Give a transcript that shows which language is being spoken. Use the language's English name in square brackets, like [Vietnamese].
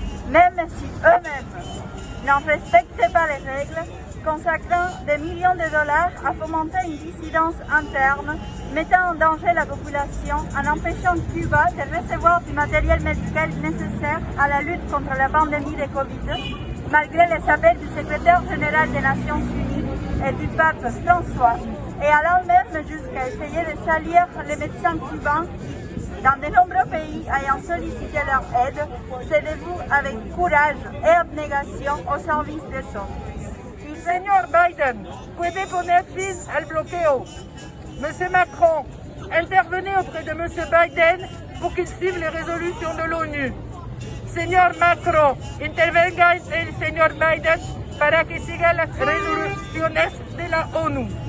[French] Même si eux-mêmes n'en respectent pas les règles, consacrant des millions de dollars à fomenter une dissidence interne, mettant en danger la population en empêchant Cuba de recevoir du matériel médical nécessaire à la lutte contre la pandémie de Covid, malgré les appels du secrétaire général des Nations Unies et du pape François, et allant même jusqu'à essayer de salir les médecins cubains dans de nombreux pays ayant sollicité leur aide, se dévouent avec courage et abnégation au service des autres. [Spanish] Señor Biden, puede poner fin al bloqueo. [French] Monsieur Macron, intervenez auprès de Monsieur Biden pour qu'il suive les résolutions de l'ONU. [Spanish] Señor Macron, intervenga el señor Biden para que siga las resoluciones de la ONU.